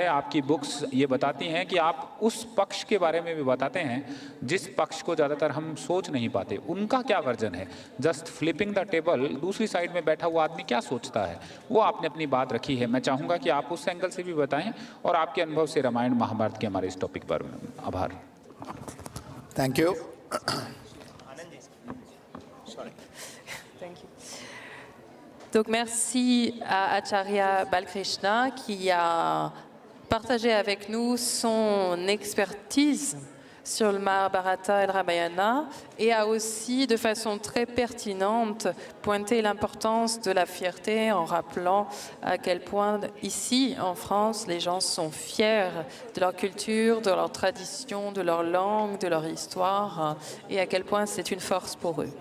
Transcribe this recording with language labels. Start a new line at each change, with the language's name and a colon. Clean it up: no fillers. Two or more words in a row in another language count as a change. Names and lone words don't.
Hindi: आपकी बुक्स ये बताती हैं कि आप उस पक्ष के बारे में भी बताते हैं जिस पक्ष को ज़्यादातर हम सोच नहीं पाते। उनका क्या वर्जन है,
English: just flipping the table,
Hindi: दूसरी साइड में बैठा हुआ आदमी क्या सोचता है, वो आपने अपनी बात रखी है। मैं चाहूँगा कि आप उस एंगल से भी बताएं और आपके अनुभव से रामायण महाभारत के हमारे इस टॉपिक पर। आभार।
English: thank you.
French: Donc merci à Acharya Balkrishna qui a partagé avec nous son expertise sur le Mahabharata et le Ramayana et a aussi de façon très pertinente pointé l'importance de la fierté en rappelant à quel point ici en France les gens sont fiers de leur culture, de leur tradition, de leur langue, de leur histoire et à quel point c'est une force pour eux.